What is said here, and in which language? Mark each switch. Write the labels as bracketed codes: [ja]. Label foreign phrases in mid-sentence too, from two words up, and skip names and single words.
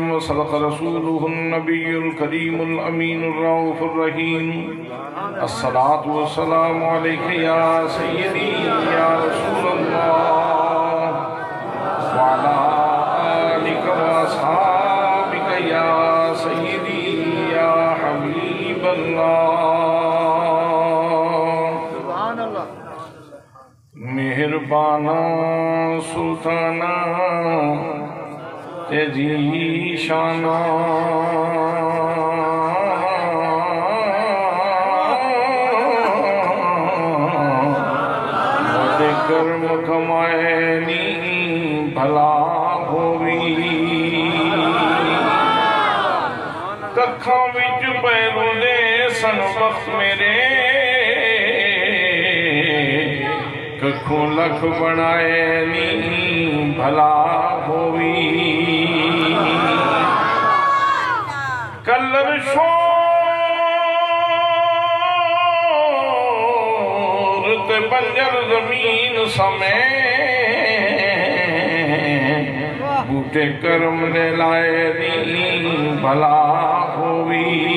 [ar] وصدق رسوله النبي الكريم الأمين الرؤوف الرحيم الصلاة والسلام عليك يا سيدي يا رسول الله وعلى آلك وأصحابك يا سيدي يا حبيب الله سبحان الله [pa] مہربانا سلطانا تیری شانا کرم کمائنی بھلا ہوئی ککھاں وچ پیروں دے سن وقت میرے ککھوں لکھ بنائنی بھلا ہوئی کلر بنجر زمین سمیں بوٹے کرم دے لائے دین بھلا ہوئی